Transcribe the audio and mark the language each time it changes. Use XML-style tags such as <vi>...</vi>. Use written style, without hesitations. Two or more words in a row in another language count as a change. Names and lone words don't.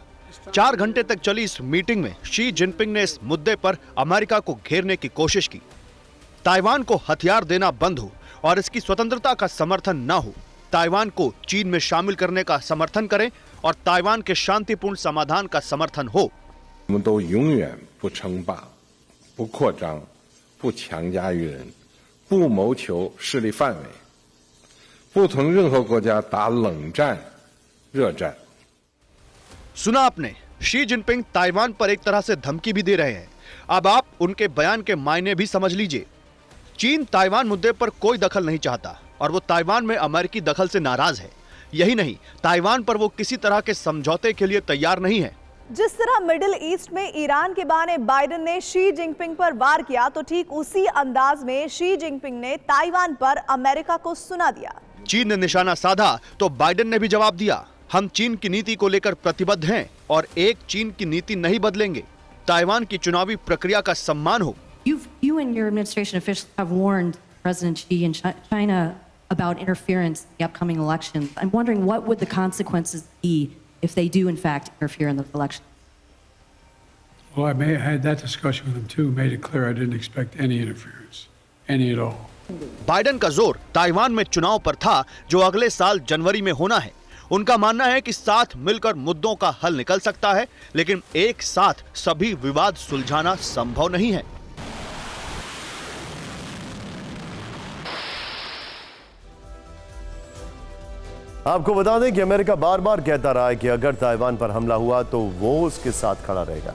<hi>4 घंटे तक चली इस मीटिंग में शी जिनपिंग ने इस मुद्दे पर अमेरिका को घेरने की कोशिश की। ताइवान को हथियार देना बंद हो और इसकी स्वतंत्रता का समर्थन न हो, ताइवान को चीन में शामिल करने का समर्थन करें और ताइवान के शांतिपूर्ण समाधान का समर्थन हो।</hi> <zh>我们都永远不称霸、不扩张、不强加于人、不谋求势力范围、不同任何国家打冷战、热战。</zh> <hi>सुना आपने, शी जिनपिंग ताइवान पर एक तरह से धमकी भी दे रहे हैं। अब आप उनके बयान के मायने भी समझ लीजिए। चीन ताइवान मुद्दे पर कोई दखल नहीं चाहता और वो ताइवान में अमेरिकी दखल से नाराज है। यही नहीं, ताइवान पर वो किसी तरह के समझौते के लिए तैयार नहीं है। जिस तरह मिडिल ईस्ट में ईरान के बहाने बाइडेन ने शी जिनपिंग पर वार किया, तो ठीक उसी अंदाज में शी जिनपिंग ने ताइवान पर अमेरिका को सुना दिया। चीन ने निशाना साधा तो बाइडेन ने भी जवाब दिया। हम चीन की नीति को लेकर प्रतिबद्ध हैं और एक चीन की नीति नहीं बदलेंगे। ताइवान की चुनावी प्रक्रिया का सम्मान हो।</hi> <en>You and your administration officials have warned President Xi and China about interference in the upcoming elections. I'm wondering what would the consequences be if they do in fact interfere in those elections? Well, I had that discussion with them too, made it clear I didn't expect any interference, any at all.</en> <hi>बाइडेन का जोर ताइवान में चुनाव पर था जो अगले साल जनवरी में होना है। उनका मानना है कि साथ मिलकर मुद्दों का हल निकल सकता है, लेकिन एक साथ सभी विवाद सुलझाना संभव नहीं है। आपको बता दें कि अमेरिका बार बार कहता रहा है कि अगर ताइवान पर हमला हुआ तो वो उसके साथ खड़ा रहेगा।</hi>